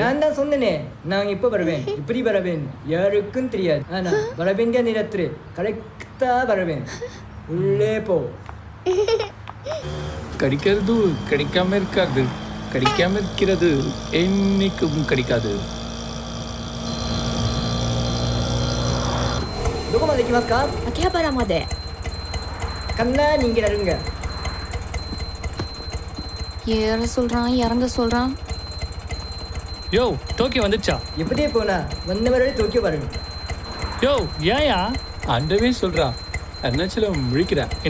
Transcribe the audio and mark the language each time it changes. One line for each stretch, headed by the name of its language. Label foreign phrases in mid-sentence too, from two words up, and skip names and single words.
Tamil: நான் தான் சொன்னேனே, நான் இப்போ வருவேன், இப்படி வருவேன், யாருக்கும் தெரியாது. ஆனா வர வேண்டிய நேரத்தில் கரெக்டா வருவேன். உள்ளே போ. கிடைக்கிறது கிடைக்காம இருக்காது, கிடைக்காம இருக்கிறது என்னைக்கும் கிடைக்காது.
Japanese: どこまで行きますか？秋葉原まで。
Tamil: கண்ணா நீங்க இருங்க. ஏற சொல்றான், இறங்க சொல்றான். யோ டோக்கியோ வந்துச்சா? எப்படியே போனா வந்த வரை டோக்கியோ வருவேன். யோ ஏயா? ஆண்டவே சொல்றான், அருணாச்சலம் முழிக்கிறேன்.